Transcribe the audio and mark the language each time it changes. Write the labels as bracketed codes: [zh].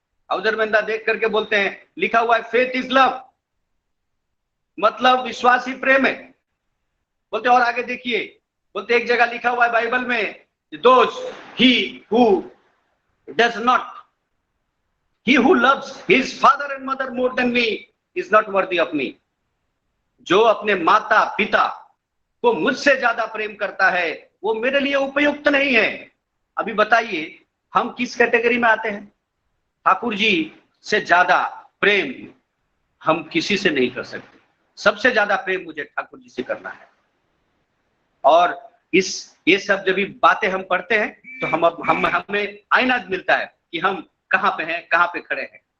[hi] हाउजरमंदा देख करके बोलते हैं, लिखा हुआ है [en] faith is love, [hi] मतलब विश्वास ही प्रेम है। बोलते और आगे देखिए, बोलते एक जगह लिखा हुआ है बाइबल में, [en] Those he who does not He who loves his father and mother more than me is not worthy of me. [hi] जो अपने माता पिता को मुझसे ज्यादा प्रेम करता है वो मेरे लिए उपयुक्त नहीं है। अभी बताइए हम किस कैटेगरी में आते हैं? ठाकुर जी से ज्यादा प्रेम हम किसी से नहीं कर सकते। सबसे ज्यादा प्रेम मुझे ठाकुर जी से करना है। और ये सब जब भी बातें हम पढ़ते हैं तो हमें आईना मिलता है कि हम कहाँ पे हैं, कहाँ पे खड़े हैं।